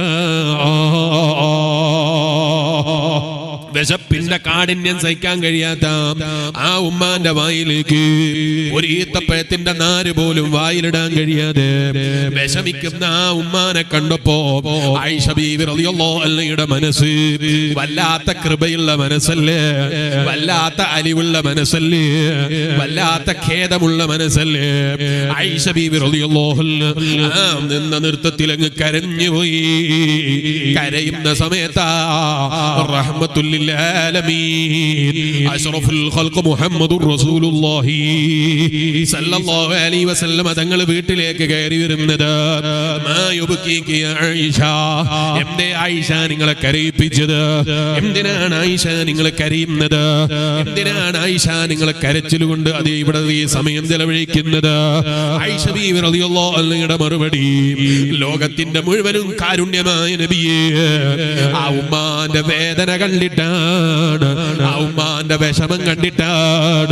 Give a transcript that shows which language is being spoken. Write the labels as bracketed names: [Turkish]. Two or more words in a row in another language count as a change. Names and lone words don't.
[Malayalam] വിശപ്പിന്റെ കാഠിന്യം സഹിക്കാൻ കഴിയാത്ത ആ ഉമ്മാന്റെ വായിലേക്ക് ഒരു ഈത്തപ്പഴത്തിന്റെ നാര് പോലും വായിലിടാൻ കഴിയാതെ വിഷമിക്കുന്ന ആ ഉമ്മാനെ കണ്ടപ്പോ ആയിഷ ബീവി [Arabic] رضي الله عنها [Malayalam] മനസ്സ് വല്ലാത്ത കൃപയുള്ള മനസ്സല്ലേ, വല്ലാത്ത അലിവുള്ള മനസ്സല്ലേ, വല്ലാത്ത ഖേദമുള്ള മനസ്സല്ലേ. ആയിഷ ബീവി [Arabic] رضي الله عنها [Malayalam] നിന്ന നൃത്തത്തിൽ അങ്ങ് കരഞ്ഞുപോയി. കരയുന്ന സമയത്താ [Arabic] رحمة العالمين أشرف الخلق محمد رسول الله صلى الله عليه وسلم [Malayalam] തങ്ങൾ വീട്ടിലേക്ക് കയറി വരുന്നത്. [Arabic] ما يبكيك يا عائشة, [Malayalam] എന്തേ ആയിഷ നിങ്ങളെ കരയിപ്പിച്ചത്? എന്തിനാണ് ആയിഷ നിങ്ങൾ കരയുന്നത്? എന്തിനാണ് ആയിഷ നിങ്ങൾ കരച്ചിൽ കൊണ്ട് അത് ഇവിടെ ഈ സമയം ചെലവഴിക്കുന്നത്? ആയിഷ ബീവി [Arabic] رضي الله عنها [Malayalam] മറുപടി, ലോകത്തിന്റെ മുഴുവനും കാരുണ്യമായ നബിയേ, ആ ഉമ്മാന്റെ വേദന കണ്ടിട്ടാണ്, ആ ഉമ്മാന്റെ വിഷമം കണ്ടിട്ടാണ്.